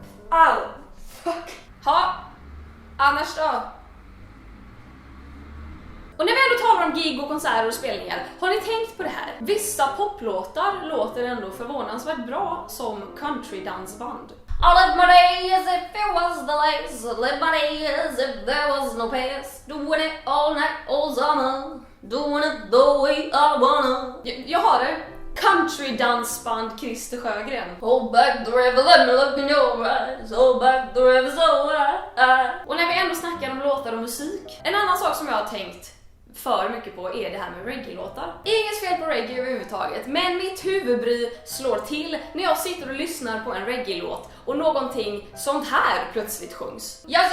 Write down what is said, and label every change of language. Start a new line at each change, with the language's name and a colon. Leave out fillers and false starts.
Swedish: Au, fuck. Ha, annars då? Och när vi ändå talar om gig och konserter och spelningar, har ni tänkt på det här? Vissa poplåtar låter ändå förvånansvärt bra som countrydansband.
English: I live my day as if it was the last, I live my day as if there was no past, doing it all night, all summer, doing it the way I wanna.
Swedish: Jag har det.
English: Countrydansband Christer Sjögren. Hold back the river, let me look in your eyes. Hold back the river so I.
Swedish: Och när vi ändå snackar om låtar och musik, en annan sak som jag har tänkt för mycket på är det här med reggae-låtar. Inget fel på reggae överhuvudtaget, men mitt huvudbry slår till när jag sitter och lyssnar på en reggae-låt och någonting sånt här plötsligt sjungs.